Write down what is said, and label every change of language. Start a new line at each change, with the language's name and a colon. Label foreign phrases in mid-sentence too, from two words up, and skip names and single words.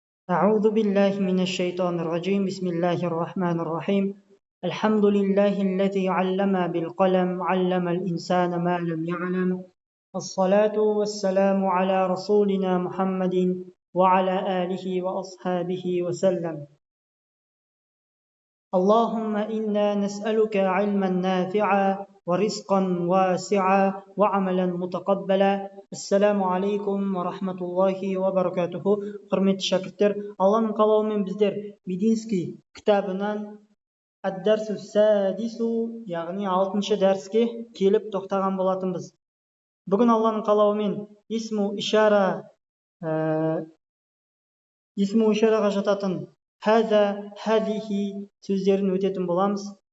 Arabic: أعوذ بالله من الشيطان الرجيم بسم الله الرحمن الرحيم الحمد لله الذي علم بالقلم علم الإنسان ما لم يعلم الصلاة والسلام على رسولنا محمد وعلى آله وأصحابه وسلم اللهم إنا نسألك علما نافعا ورزقا واسعا وعملا متقبلا السلام عليكم ورحمة الله وبركاته.
Kazakh: Құрметті шәкірттер, Алланың қалауымен біздер Мединский кітабынан
Arabic: الدرس السادس,
Kazakh: яғни 6-шы дәріске келіп тоқтаған болатынбыз. Бүгін Алланың қалауымен исму ишараға жататын
Arabic: هذا، هذه
Kazakh: сөздерін өтетін боламыз.